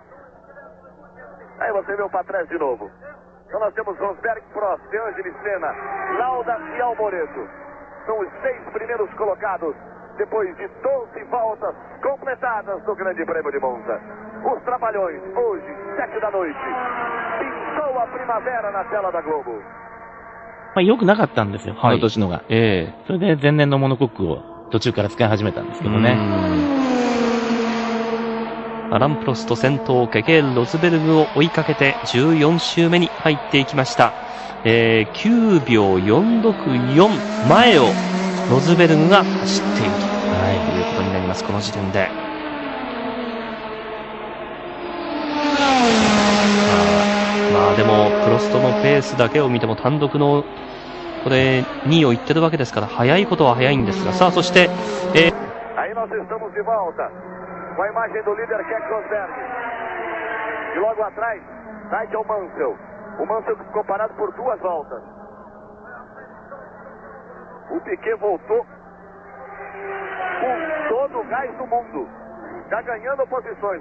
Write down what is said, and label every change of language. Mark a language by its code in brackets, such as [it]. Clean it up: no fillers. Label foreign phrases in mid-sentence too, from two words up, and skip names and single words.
[pt] Aí você veio para trás de novo. Então nós temos Rosberg, Prost, De Angelis, Senna, Lauda e Alboreto. São os 6 primeiros colocados depois de 12 voltas completadas do Grande Prêmio de Monza. Os Trapalhões, hoje, 7 da noite. Pintou a primavera na tela da Globo. [ja] まあ良くなかったんですよ、この年のが。それで前年のモノコックを途中から使い始めたんですけどね。アラン・プロスト先頭、ケケール・ロズベルグを追いかけて14周目に入っていきました。9秒464前をロズベルグが走っているということになります、この時点で。まあでもプロストのペースだけを見ても単独のこれ2位をいってるわけですから早いことは早いんですが、さあそして、 [pt] Aí nós estamos de volta com a imagem do líder Keck Rosberg. E logo atrás, Nigel Mansell. O Mansell que ficou parado por 2 voltas. O Piquet voltou com todo o gás do mundo, já ganhando posições.